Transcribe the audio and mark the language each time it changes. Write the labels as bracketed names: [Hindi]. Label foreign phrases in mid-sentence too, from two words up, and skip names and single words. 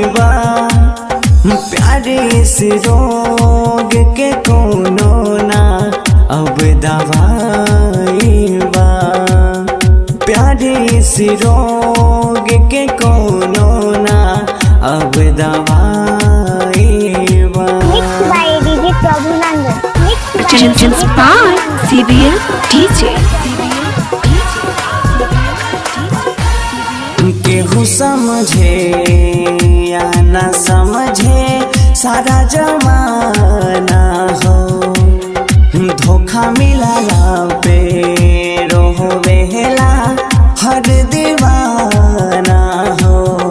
[Bhojpuri] बा, प्यारे से रोग के कौनो ना अब दवाई बा, प्यारे से रोग के कौनो ना अब दवाई बा। [English] Mixed by DJ Prabhunanda. Mixed by Productions by CBL DJ. [Bhojpuri] केहू समझे या न समझे सारा जमाना हो, धोखा मिला पे रोवेला हर दीवाना हो।